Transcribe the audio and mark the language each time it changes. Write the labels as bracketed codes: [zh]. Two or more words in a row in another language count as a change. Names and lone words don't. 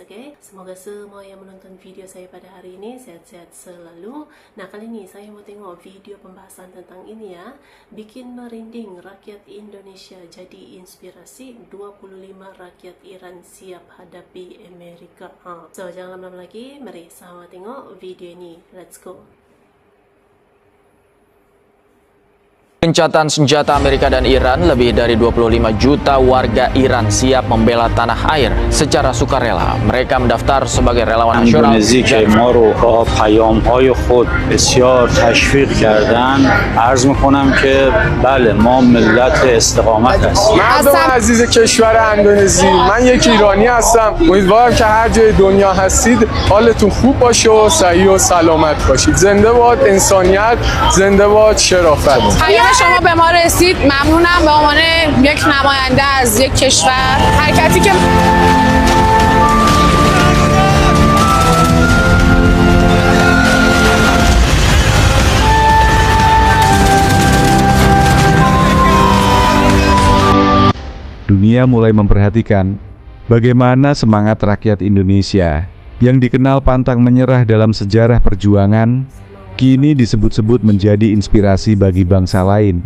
[id] Oke, semoga semua yang menonton video saya pada hari ini sehat-sehat selalu. Nah, kali ini saya mau tengok video pembahasan tentang ini ya. Bikin merinding rakyat Indonesia jadi inspirasi, 25 rakyat Iran siap hadapi Amerika. So, jangan lama-lama lagi, mari sama tengok video ini. [en] Let's go. [id] Gencatan senjata Amerika dan Iran, lebih dari 25 juta warga Iran siap membela tanah air secara sukarela. Mereka mendaftar sebagai relawan nasional. [fa] اندونزی که ما رو با پیام‌های خود بسیار تشویق کردن، عرض می‌کنم که بله ما ملت استقامت هستیم. مردم عزیز کشور اندونزی، من یک ایرانی هستم. امیدوارم که هر جای دنیا هستید حالتون خوب باشه و صحیح و سلامت باشید. زنده باد انسانیت، زنده باد شرافت. شما به ما رسید، ممنونم به عنوان یک نماینده از یک کشور. حرکتی که [id] Dunia mulai memperhatikan bagaimana semangat rakyat Indonesia yang dikenal pantang menyerah dalam sejarah perjuangan kini disebut-sebut menjadi inspirasi bagi bangsa lain.